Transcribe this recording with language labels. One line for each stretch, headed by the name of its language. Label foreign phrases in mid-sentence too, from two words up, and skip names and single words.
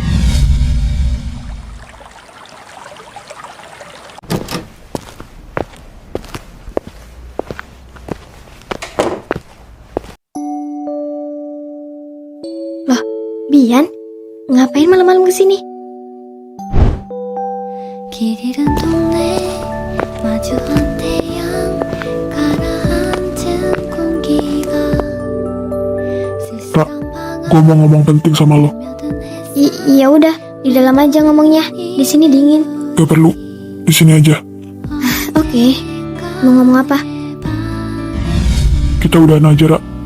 Indonesian: Loh, Bian? Ngapain malam-malam kesini?
Korean: 길 잃은 동네 마주한 태양 가라앉은 공기가
Indonesian: Kak, gue mau ngomong penting sama lo. Iya udah, di dalam aja ngomongnya. Di sini dingin. Gak perlu, di sini aja. Oke. Mau ngomong apa? Kita udahan aja, Ra.